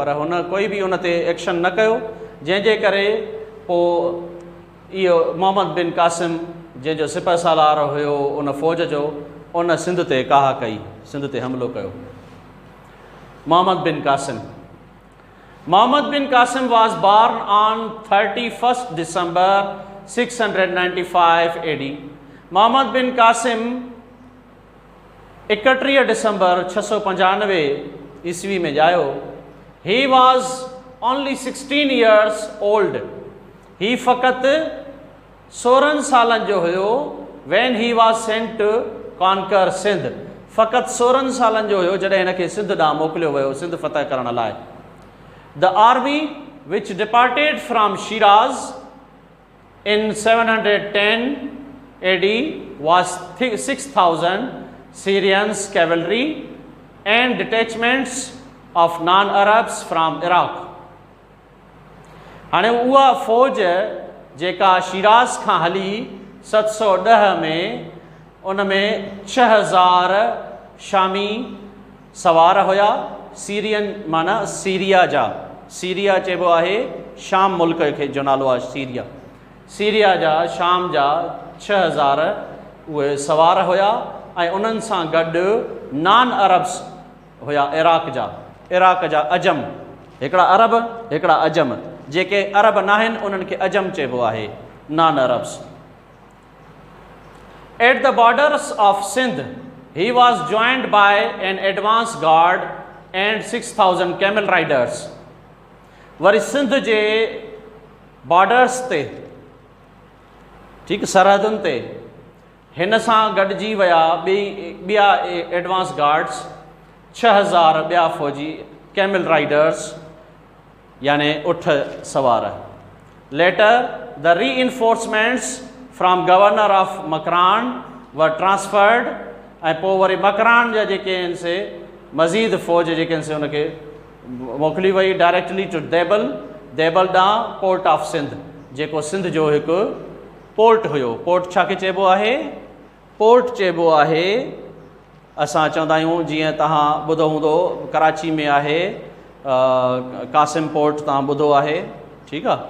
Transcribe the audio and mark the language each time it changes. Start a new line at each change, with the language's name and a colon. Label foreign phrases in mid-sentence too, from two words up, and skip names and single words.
Sindhi: पर हुन कोई बि उन ते एक्शन न कयो, जंहिंजे करे पोइ इहो मोहम्मद बिन कासिम जंहिंजो सिपह सालार हुयो उन फ़ौज जो, उन सिंध ते काह कई, सिंध ते हमिलो कयो।
English: मोहम्मद बिन कासिम Muhammad bin Qasim was born on 31st December 695 AD.
Sindhi: Muhammad bin Qasim 31 December 695 ईस्वी में जायो.
English: He was only 16 years old. He
Sindhi: फ़क़त 16 सालन जो हुयो
English: when he was sent to conquer Sindh.
Sindhi: फ़क़त 16 सालन जो हुयो जॾहिं हिनखे सिंध ॾांहुं मोकिलियो वियो सिंध फ़तह करण लाइ.
English: The army which departed from Shiraz in 710 AD was 6,000 Syrians cavalry and detachments of non-Arabs from Iraq.
Sindhi: हाणे उहा फ़ौज जेका शिराज़ खां हली 710 में उन में 6,000 शामी सवार हुया. सीरियन माना सीरिया जा. सीरिया चइबो आहे शाम मुल्क खे जो नालो आहे सीरिया. सीरिया जा शाम जा 6,000 उहे सवार हुया ऐं उन्हनि सां गॾु
English: non Arabs
Sindhi: हुया इराक़ जा. इराक़ जा अजम, हिकिड़ा अरब हिकिड़ा अजम. जेके अरब न आहिनि उन्हनि खे अजम चइबो आहे,
English: non Arabs. At the borders of Sindh he was joined by an advance guard and 6,000 camel riders.
Sindhi: वरी सिंध जे बॉर्डर्स ते, ठीकु, सरहदुनि ते हिन सां गॾिजी विया ॿिया
English: advance guards,
Sindhi: 6,000 ॿिया फ़ौजी
English: camel riders
Sindhi: यानी उठ सवार.
English: Later the reinforcements from Governor of Makran were transferred.
Sindhi: ऐं पोइ वरी मकरान जा जेके आहिनि से मज़ीद फ़ौज जेके आहिनि से उनखे मोकिली वई
English: directly to Debal.
Sindhi: देबल ॾांहुं
English: port of Sindh,
Sindhi: जेको सिंध जो हिकु पोर्ट हुयो. पोर्ट छा खे चइबो आहे? पोर्ट चइबो आहे, असां चवंदा आहियूं जीअं तव्हां ॿुधो हूंदो कराची में आहे कासिम पोर्ट, तव्हां ॿुधो आहे, ठीकु आहे.